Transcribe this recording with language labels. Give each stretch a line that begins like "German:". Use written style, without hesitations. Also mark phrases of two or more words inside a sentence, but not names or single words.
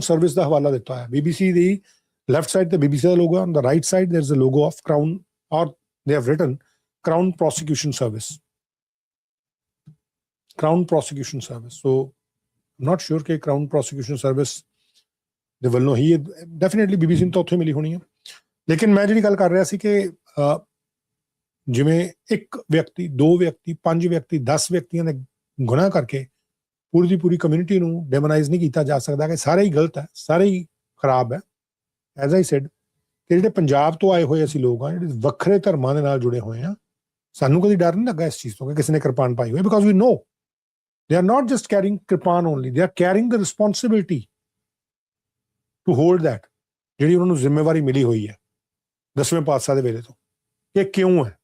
Punjabi: ਸਰਵਿਸ ਦਾ ਹਵਾਲਾ ਦਿੱਤਾ ਹੈ BBC ਦੀ
English: left side
Punjabi: ਤੇ BBC ਦਾ ਲੋਗੋ
English: on the right side there is a logo of Crown or they have written Crown Prosecution Service so I'm not sure
Punjabi: ਕਿ Crown Prosecution Service ਦੇ ਵੱਲੋਂ ਹੀ ਡੈਫੀਨਿਟਲੀ BBC ਨੂੰ ਤਾਂ ਉੱਥੇ ਮਿਲੀ ਹੋਣੀ ਹੈ ਲੇਕਿਨ ਮੈਂ ਜਿਹੜੀ ਗੱਲ ਕਰ ਰਿਹਾ ਸੀ ਕਿ ਜਿਵੇਂ ਇੱਕ ਵਿਅਕਤੀ, 2 ਵਿਅਕਤੀ, 5 ਵਿਅਕਤੀ, 10 ਵਿਅਕਤੀਆਂ ਨੇ ਗੁਨਾਹ ਕਰਕੇ ਪੂਰੀ ਦੀ ਪੂਰੀ ਕਮਿਊਨਿਟੀ ਨੂੰ ਡੈਮੋਨਾਈਜ਼ ਨਹੀਂ ਕੀਤਾ ਜਾ ਸਕਦਾ ਕਿ ਸਾਰੇ ਹੀ ਗਲਤ ਹੈ, ਸਾਰੇ ਹੀ ਖਰਾਬ ਹੈ।
English: as I said
Punjabi: ਕਿ ਜਿਹੜੇ ਪੰਜਾਬ ਤੋਂ ਆਏ ਹੋਏ ਅਸੀਂ ਲੋਕ ਆ, ਜਿਹੜੇ ਵੱਖਰੇ ਧਰਮਾਂ ਦੇ ਨਾਲ ਜੁੜੇ ਹੋਏ ਆ, ਸਾਨੂੰ ਕਦੀ ਡਰ ਨਹੀਂ ਲੱਗਾ ਇਸ ਚੀਜ਼ ਤੋਂ ਕਿ ਕਿਸੇ ਨੇ ਕਿਰਪਾਨ ਪਾਈ ਹੋਈ,
English: because we know they are not just carrying
Punjabi: ਕਿਰਪਾਨ
English: only, they are carrying the responsibility to hold that,
Punjabi: ਜਿਹੜੀ ਉਹਨਾਂ ਨੂੰ ਜ਼ਿੰਮੇਵਾਰੀ ਮਿਲੀ ਹੋਈ ਹੈ 10ਵੇਂ ਪਾਤਸ਼ਾਹ ਦੇ ਵੇਲੇ ਤੋਂ। ਇਹ ਕਿਉਂ ਹੈ?